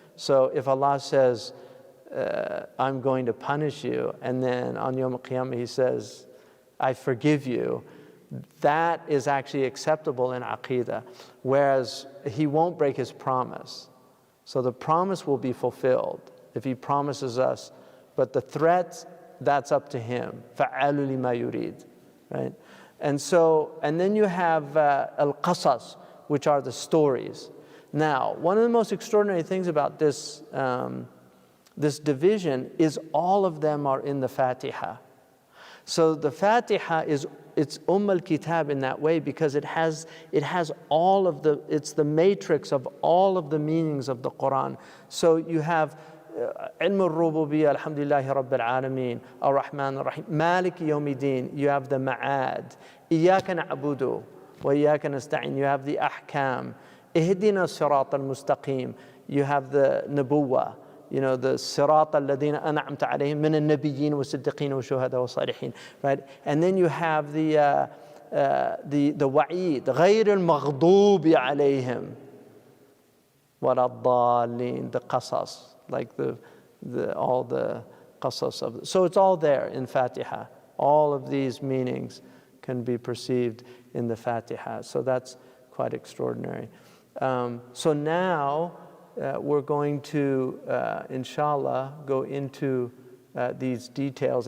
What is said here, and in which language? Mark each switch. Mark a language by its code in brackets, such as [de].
[en] So if Allah says, I'm going to punish you, and then on Yom Qiyamah he says, I forgive you, that is actually acceptable in Aqidah, whereas he won't break his promise. So the promise will be fulfilled if he promises us, but the threat, that's up to him. [ar] فَعَالُ لِمَا يُرِيدُ, right? [en] And then you have al-qasas, which are the stories. Now, one of the most extraordinary things about this division is all of them are in the Fatiha. So the Fatiha it's al-Kitab in that way, because it has all of it's the matrix of all of the meanings of the Quran. So you have [ar] علم الربوبية الحمد لله رب العالمين الرحمن الرحيم مالك يوم الدين. [en] You have the ma'ad. [ar] إياك نعبد وإياك نستعين. [en] You have the ahkam. [ar] اهدنا الصراط المستقيم. [en] You have the nubuwah. [ar] The صراط الذين أنعمت عليهم من النبيين والصديقين والشهداء والصالحين. [en] Right? And then you have the wa'id. [ar] غير المغضوب عليهم ولا الضالين. [en] The qasas. Like all the qasas of so it's all there in Fatiha. All of these meanings can be perceived in the Fatiha. So that's quite extraordinary. So now we're going to, inshallah, go into these details.